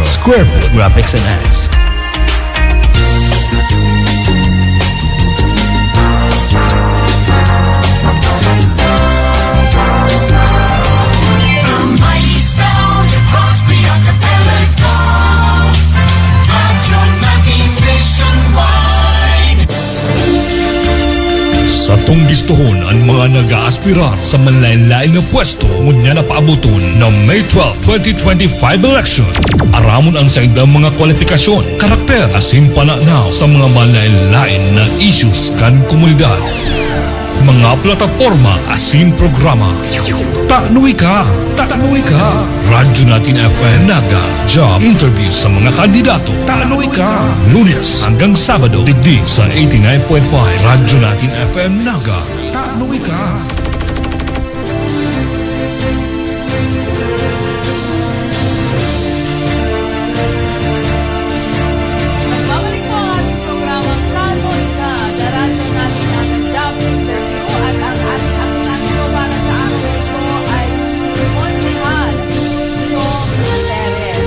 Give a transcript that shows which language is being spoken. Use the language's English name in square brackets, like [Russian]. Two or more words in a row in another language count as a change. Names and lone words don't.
[English] Square Food Graphics and Ads. The mighty sound across the archipelago. Radyo Natin nationwide. [Bikol] Sa tunggistuhon ang mga nag-aaspirar sa manlain-lain na pwesto ngunya na paabuton ng May 12, 2025 election. Aramon ang saindang mga kwalifikasyon, karakter asin pananaw sa mga manlain-lain na issues kan komunidad. Mga plataforma asin programa. Tanuwi ka! Radyo Natin FM Naga Job Interview sa mga kandidato. Tanuwi ka! Lunes hanggang Sabado digdi sa 89.5 Radyo Natin FM Naga. Tanuwi ka! [Filipino] Nagbabalik po ang ating programang Tanuwi Ka sa Radyo Natin ang Job Interview at ang ating aplikante po para sa araw na ito ay si Consihal Leon Teres.